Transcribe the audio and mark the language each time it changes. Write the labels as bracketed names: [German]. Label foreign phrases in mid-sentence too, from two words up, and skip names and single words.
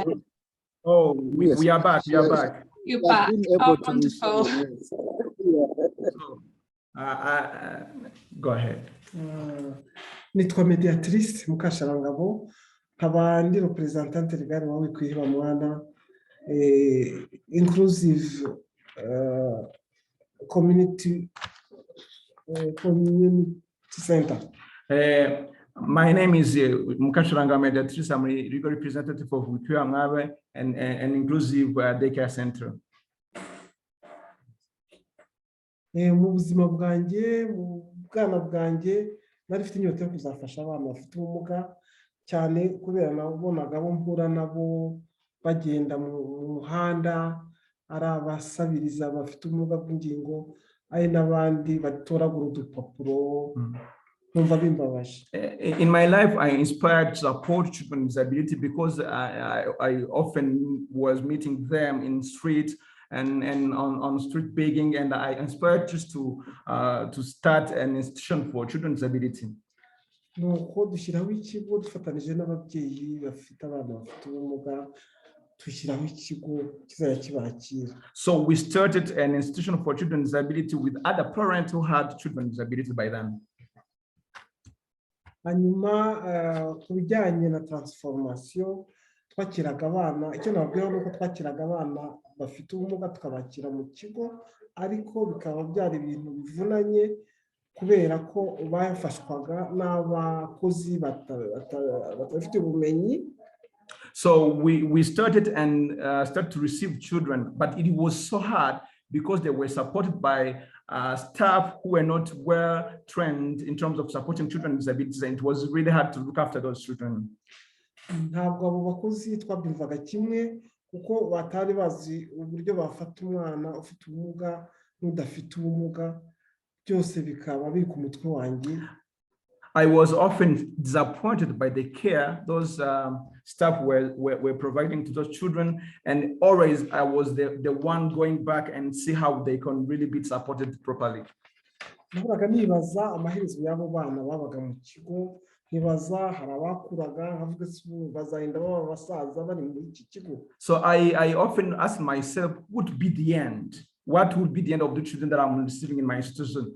[English] Oh, we are back. We are back. You're back. Oh, wonderful. Go ahead. [Kinyarwanda] Nitwa Mediatrice Mukasharangabo, nkaba ndi [French] representante legal [Kinyarwanda] wa Wikwiheba Mwana inclusive community center. [English] My name is Mukashiranga Mediatrice. I'm a legal representative of Wikuya Mwabe and an inclusive daycare center. [Kinyarwanda] Mu buzima bwanjye mu bwana bwanjye nari mfite inyota yo kuzafasha abana bafite ubumuga cyane kubera nabonaga abo mpura nabo bagenda mu muhanda ari abasabiriza bafite ubumuga bw'ingingo ari n'abandi batoragura udupapuro numva bimbabaje. [English] In my life, I inspired to support children with disability because I often was meeting them in street and on street begging, and I inspired just to start an institution for children with disability. [Kinyarwanda] Nuko dushyiraho ikigo dufatanije n'ababyeyi bafite abana bafite ubumuga dushyiraho ikigo kizajya kibakira. [English] So we started an institution for children with disability with other parents who had children with disability by then. [Kinyarwanda] Hanyuma ku bijyanye na transformation twakiraga abana, icyo nababwira ni uko twakiraga abana bafite ubumuga tukabakira mu kigo, ariko bikaba byari ibintu bivunanye kubera ko bafashwaga n'abakozi batafite ubumenyi. [English] So we started and started to receive children, but it was so hard because they were supported by staff who were not well trained in terms of supporting children with disabilities, and it was really hard to look after those children. [Kinyarwanda] Ntabwo abo bakozi twabyumvaga kimwe kuko batari bazi uburyo bafata umwana ufite ubumuga n'udafite ubumuga, byose bikaba biri ku mutwe wanjye. [English] I was often disappointed by the care those staff were providing to those children, and always I was the one going back and see how they can really be supported properly. [Kinyarwanda] Nahoraga nibaza amaherezo y'abo bana babaga mu kigo, nibaza hari abakuraga nkavuga se bazagenda baba abasaza bari muri iki kigo. [English] So I often ask myself, what would be the end? What would be the end of the children that I'm receiving in my institution?